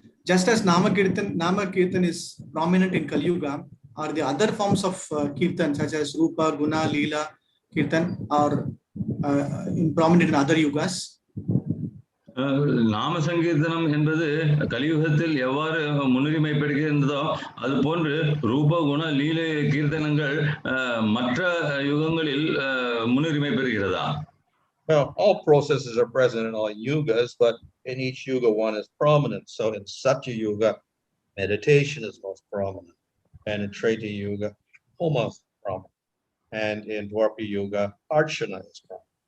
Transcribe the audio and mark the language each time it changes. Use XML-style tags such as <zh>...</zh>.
<en>Just as Nama Kirtan is prominent in Kali Yuga, are the other forms of Kirtan such as Rupa, Guna, Leela, Kirtan are prominent in other yugas?</en> <ta>நாம சங்கீர்த்தனம் என்பது கலியுகத்தில் எவ்வாறு முன்னுரிமை பெறுகின்றதோ அது போன்று ரூப குண லீலை கீர்த்தனங்கள் மற்ற யுகங்களில் முன்னுரிமை பெறுகிறதா?</ta> <en>Well, all processes are present in all yugas, but in each yuga one is prominent. So in Satya Yuga, meditation is most prominent, and in Treta Yuga, Homa is prominent, and in Dwapara Yuga, Archana is prominent.</en>